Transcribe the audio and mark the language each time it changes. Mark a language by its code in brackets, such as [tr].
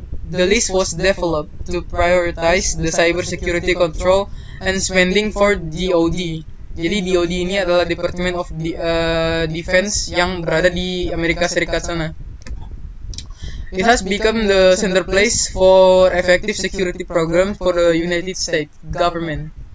[en] The list was developed to prioritize the cyber security control and spending for DoD. [id] Jadi DoD ini adalah Department of Defense yang berada di Amerika Serikat sana. [en] It has become the center place for effective security programs for the United States government.